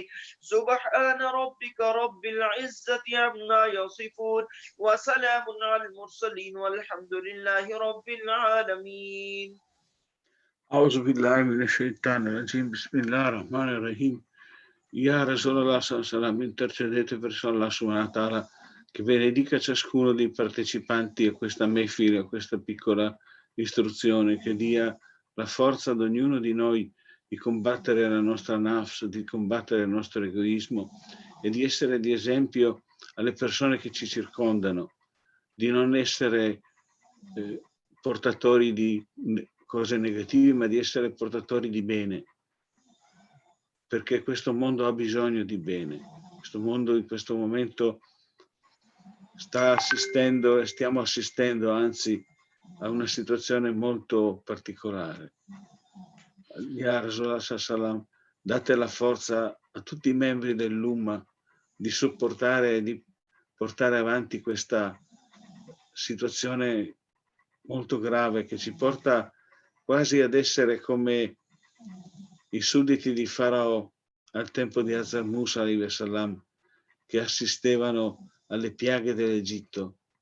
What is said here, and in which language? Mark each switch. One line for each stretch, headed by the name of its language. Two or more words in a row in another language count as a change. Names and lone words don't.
Arabic: سبحان ربك رب العزة عما يصفون وسلام على المرسلين والحمد لله رب العالمين. أعوذ بالله من الشيطان الرجيم بسم الله الرحمن الرحيم. يا رسول الله صلى الله
Italian: intercedete verso
Arabic: الله سبحانه وتعالى
Italian: che benedica ciascuno dei partecipanti a questa mehfil, a questa piccola istruzione, che dia la forza ad ognuno di noi di combattere la nostra nafs, di combattere il nostro egoismo e di essere di esempio alle persone che ci circondano, di non essere portatori di cose negative, ma di essere portatori di bene, perché questo mondo ha bisogno di bene. Questo mondo in questo momento stiamo assistendo anzi a una situazione molto particolare.
Arabic: يا رسول الله سلم,
Italian: date la forza a tutti i membri dell'Umma di sopportare e di portare avanti questa situazione molto grave che ci porta quasi ad essere come i sudditi di Farao al tempo di Hazrat Musa
Arabic: عليه السلام,
Italian: che assistevano alle piaghe dell'Egitto.